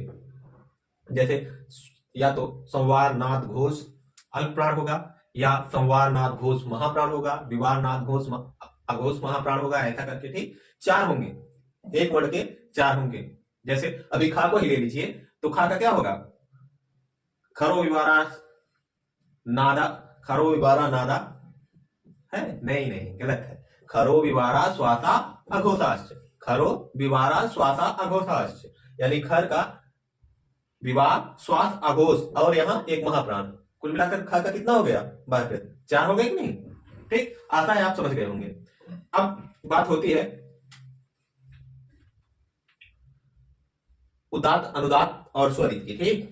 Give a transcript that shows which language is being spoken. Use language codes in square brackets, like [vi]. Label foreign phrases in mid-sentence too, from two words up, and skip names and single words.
[hi] जैसे या तो संवार नाद घोष अल्प प्राण होगा, या संवार नाद घोष महाप्राण होगा, विवार नाद घोष अघोष महाप्राण होगा, ऐसा करके, ठीक, चार होंगे, एक वर्ण के चार होंगे। जैसे अभी खा को ही ले लीजिए तो खा का क्या होगा, [sa] खरो विवारा नादा, खरो विवारा नादा है, [hi] नहीं नहीं गलत है, [sa] खरो विवारा श्वासा अघोषाश्च, खरो विवारा श्वासा अघोषाश्च, [hi] यानी खर का विवाह श्वास अघोष और यहाँ एक महाप्राण, कुल मिलाकर खा का कितना हो गया, बात चार हो गए कि नहीं, ठीक। आशा है आप समझ गए होंगे। अब बात होती है उदात्त अनुदात्त और स्वरित की, ठीक।